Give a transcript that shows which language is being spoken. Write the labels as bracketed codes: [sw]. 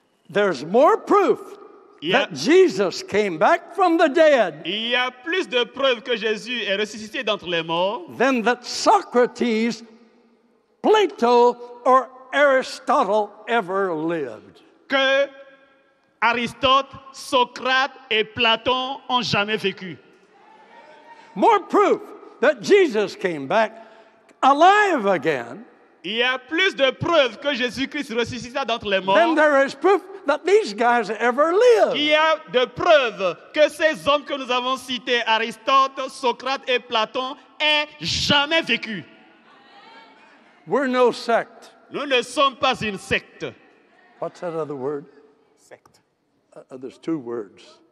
[en] there's more proof that Jesus came back from the dead [fr] il y a plus de preuves que Jésus est ressuscité d'entre les morts [en] than that Socrates, Plato, or Aristotle ever lived. [fr] que Aristote, Socrate et Platon ont jamais vécu. [en] More proof that Jesus came back alive again [fr] Il y a plus de preuves que Jésus-Christ ressuscita d'entre les morts. [en] than there is proof that these guys ever [fr] Il [en] lived. [fr] y a de preuves que ces hommes que nous avons cités, Aristote, Socrate et Platon, aient jamais vécu. [en] We're no sect. [fr] Nous ne sommes pas une secte. [en] What's that other word? [fr] Secte. [en] There's two words.